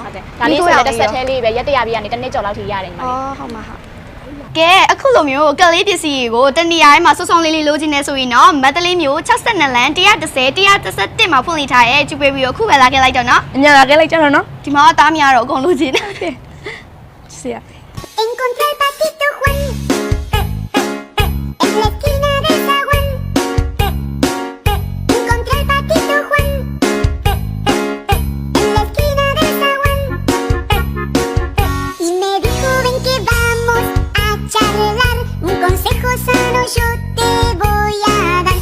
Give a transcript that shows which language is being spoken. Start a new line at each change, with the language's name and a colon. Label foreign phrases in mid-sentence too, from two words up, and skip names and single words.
Burmese: ဟုတ်တယ်ဒါလေးဆိုလည်းတစ်ဆက်သေးလေးပဲရက်တရပြေးကနေတစ်နှစ်ကျော်လောက်ထိရတယ်ညီမလေး အော်ဟုတ်မှာဟုတ်ကဲအခုလိုမျိုးကလေးပစ္စည်းကိုတနေရာတိုင်းမှာစုံစုံလေးလေးလိုချင်နေဆိုရင်တော့မတ်တလေးမျိုး62လမ်း130-131မှာဖွင့်လှစ်ထားရဲကျူပေးပြီးတော့ခုပဲလာခဲ့လိုက်တော့နော် အညာလာခဲ့လိုက်ကြတော့နော် ဒီမှာသားများတော့အကုန်လိုချင်တယ် ချစ်စီရ
Spanish: Encontré el patito Juan en la esquina del zaguán. Encontré el patito Juan en la esquina del zaguán. Y me dijo ven que vamos a charlar, un consejo sano yo te voy a dar.